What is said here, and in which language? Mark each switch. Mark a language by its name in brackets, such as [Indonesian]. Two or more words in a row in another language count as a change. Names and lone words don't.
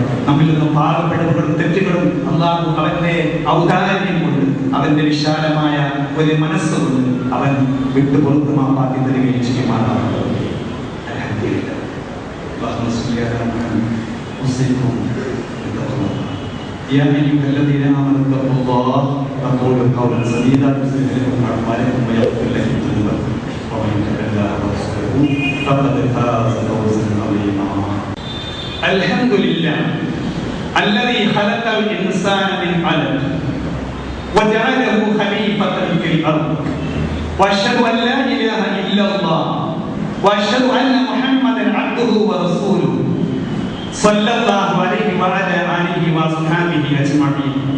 [Malayalam] നമ്മിൽ നിന്നും പാപപ്പെട്ടവരും തെറ്റുകളും അല്ലാഹു അവന്റെ ഔദാര്യം കൊണ്ട്, അവന്റെ വിശാലമായ ഒരു മനസ്സുകൊണ്ട് അവൻ വിട്ടുപുറത്ത് മാപ്പാക്കി തരികയും ചെയ്യുമാറാവട്ടെ. അൽഹംദുലില്ലാഹ്. [Arabic] يا أيها الذين آمنوا اتقوا الله وقولوا قولا سديدا يصلح لكم أعمالكم ويغفر لكم ذنوبكم ومن يطع الله ورسوله فقد فاز فوزا عظيما. الحمد لله الذي خلق الإنسان من علق وجعله خليفة في الأرض وأشهد أن لا إله إلا الله وأشهد أن محمدا عبده ورسوله صلى الله عليه وعلى آله وصحبه أجمعين.